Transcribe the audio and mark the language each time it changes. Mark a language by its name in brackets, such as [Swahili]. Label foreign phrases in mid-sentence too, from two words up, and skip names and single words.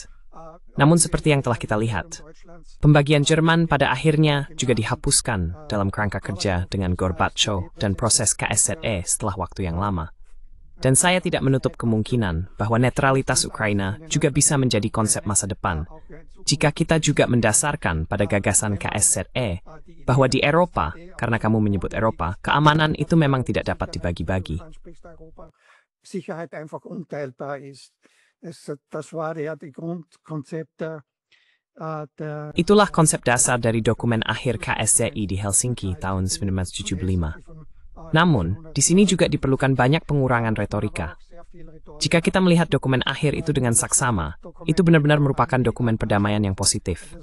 [Indonesian] Namun seperti yang telah kita lihat, pembagian Jerman pada akhirnya juga dihapuskan dalam kerangka kerja dengan Gorbachev dan proses KSZE setelah waktu yang lama. Dan saya tidak menutup kemungkinan bahwa netralitas Ukraina juga bisa menjadi konsep masa depan, jika kita juga mendasarkan pada gagasan KSZE bahwa di Eropa, karena kamu menyebut Eropa, keamanan itu memang tidak dapat dibagi-bagi. [German] Sicherheit einfach unteilbar ist. Das war ja die Grundkonzepte. [Indonesian] Itulah konsep dasar dari dokumen akhir KSZI di Helsinki tahun 1975. Namun, di sini juga diperlukan banyak pengurangan retorika. Jika kita melihat dokumen akhir itu dengan saksama, itu benar-benar merupakan dokumen perdamaian yang positif.